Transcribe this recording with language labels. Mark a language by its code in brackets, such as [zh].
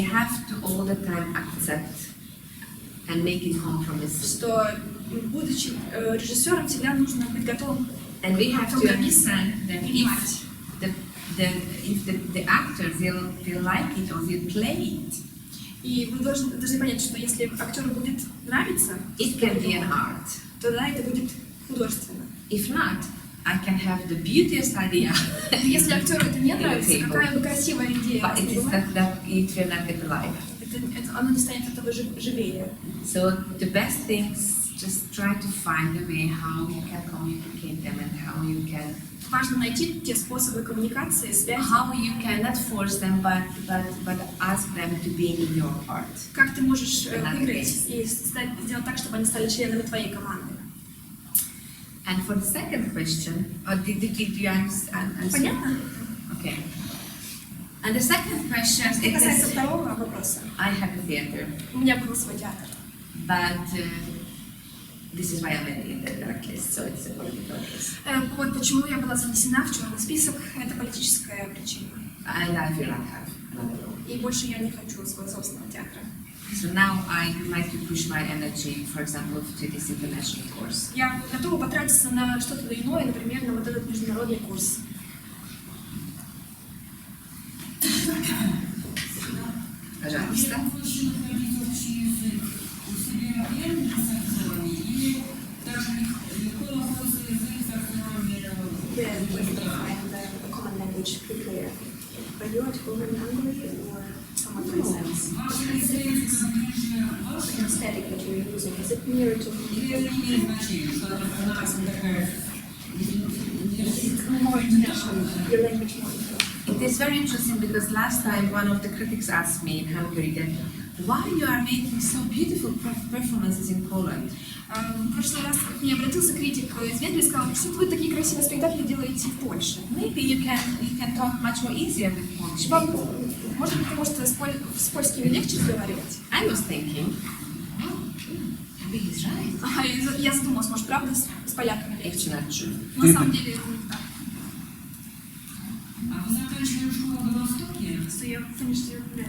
[en] we have to all the time accept and making compromises. [ru] что, будучи режиссером, всегда нужно быть готовым. [en] And we have to understand that if the actor will like it or will play it, [ru] И вы должны понять, что если актеру будет нравиться, [en] it can be an art. [ru] то да, это будет художественно. [en] If not, I can have the beautiest idea, [ru] Если актеру это не нравится, какая бы красивая идея [en] but that it will not get alive. [ru] оно не станет этого живее. [en] So the best things, just try to find a way how you can communicate them and how you can [ru] Важно найти те способы коммуникации, связи, [en] how you cannot force them, but ask them to be in your part. [ru] как ты можешь выиграть и сделать так, чтобы они стали членами твоей команды. [en] And for the second question, did you understand? [ru] Понятно? [en] Okay. And the second question [ru] Что касается второго вопроса, [en] I have a theater, [ru] у меня был свой театр. [en] but This is why I'm in the blacklist, so it's a political case. [ru] Вот почему я была занесена в черный список, это политическая причина. [en] And I feel like I have another role. [ru] И больше я не хочу своего собственного театра. [en] So now I would like to push my energy, for example, to this international course. [ru] Я готова потратиться на что-то иное, например, на вот этот международный курс. Пожалуйста. Я проще находить общий язык у себя реально с актерами или даже легко находится язык с актерами [en] Where do you find a common language prepared? Are you at home in Hungary or some other place? [ru] Ваша эстетика ближе [en] The aesthetic that you're using, is it nearer to [ru] или это не имеет значения, что это у нас такая [en] more international, your language more international? It is very interesting because last time one of the critics asked me in Hungary that why you are making so beautiful performances in Poland. [ru] В прошлый раз к мне обратился критик из Венгрии и сказал, что вы такие красивые спектакли делаете в Польше. [en] Maybe you can talk much more easier with Polish [ru] Вам, [en] people. [ru] может быть, потому что с польскими легче разговаривать? [en] I was thinking, maybe he's right. [ru] Я задумалась, может, правда с поляками легче? [en] It's not true. [ru] На самом деле это не так. А вы заканчивали школу в Бьялостоке? Что я [en] finished your